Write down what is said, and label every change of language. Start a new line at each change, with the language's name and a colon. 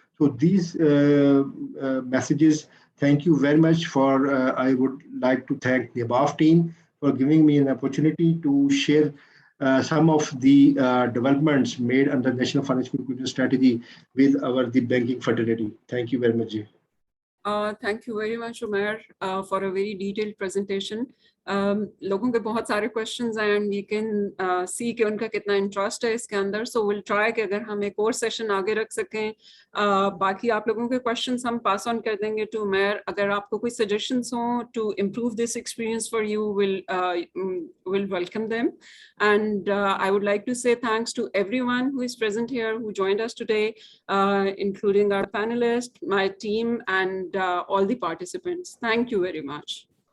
English: So these messages. Thank you very much for, I would like to thank the above team for giving me an opportunity to share some of the developments made under National Financial Inclusion Strategy with the banking fraternity. Thank you very much. Ji. Thank you very much, Umair, for a very detailed presentation.
Hindi: लोगों के बहुत सारे questions हैं
English: and we can see
Hindi: कि उनका कितना interest है इसके अंदर.
English: So we'll try
Hindi: कि अगर हम एक और session आगे रख सकें. बाकी आप लोगों के questions हम pass on कर देंगे
English: to Umair.
Hindi: अगर आपको कोई suggestions हो
English: to improve this experience for you, we'll welcome them. And I would like to say thanks to everyone who is present here, who joined us today, including our panelists, my team, and all the participants. Thank you very much.